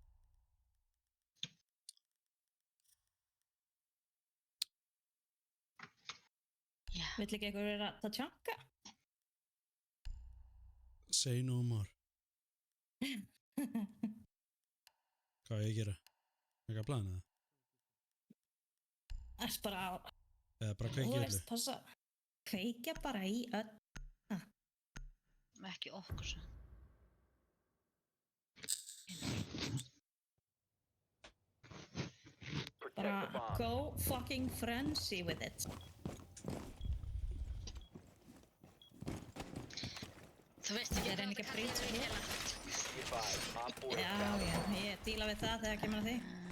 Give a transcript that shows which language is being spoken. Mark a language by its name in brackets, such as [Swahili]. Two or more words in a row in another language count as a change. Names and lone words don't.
[Icelandic] Vill ekki eitthvað vera að tjanka? [English] Say no more. [Icelandic] Hvað á ég að gera? Eitthvað planið það? Það er bara á... Eða bara kveikja Þú öllu? veist, passa. Kveikja bara í öll. Ekki okkur svo. [English] Bara go fucking frenzy with it. [Icelandic] Þú veist ekki Ég reyni ekki að brýta hér. [English] Be advised, Op 4 [Icelandic] Já, já, ég díla við það þegar kemur að því.